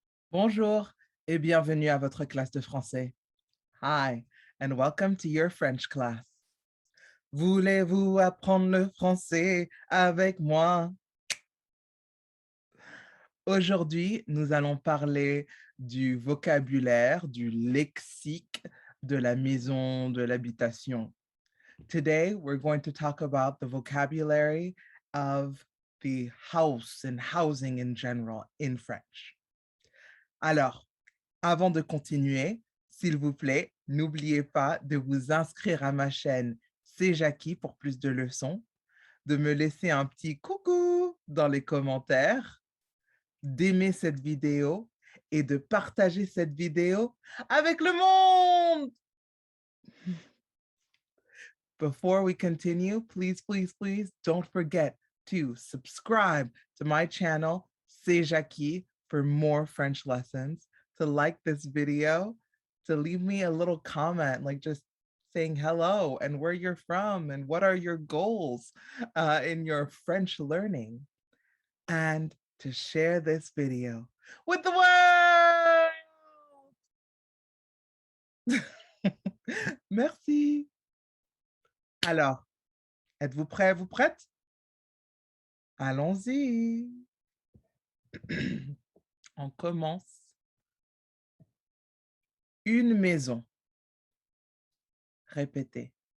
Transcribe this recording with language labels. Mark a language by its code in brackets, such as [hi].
[fr] Bonjour et bienvenue à votre classe de français. [en] Hi and welcome to your French class. [fr] Voulez-vous apprendre le français avec moi? Aujourd'hui, nous allons parler du vocabulaire, du lexique de la maison, de l'habitation. [en] Today, we're going to talk about the vocabulary of the house and housing in general in French. [fr] Alors, avant de continuer, s'il vous plaît, n'oubliez pas de vous inscrire à ma chaîne C'est Jackie pour plus de leçons, de me laisser un petit coucou dans les commentaires, d'aimer cette vidéo et de partager cette vidéo avec le monde. [en] Before we continue, please, please, please don't forget to subscribe to my channel, C'est Jackie, for more French lessons, to like this video, to leave me a little comment, like just saying hello and where you're from and what are your goals in your French learning, and to share this video with the world. [fr] Merci. Alors, êtes-vous prêts, vous prêtes? Allons-y. On commence. Une maison. Répétez.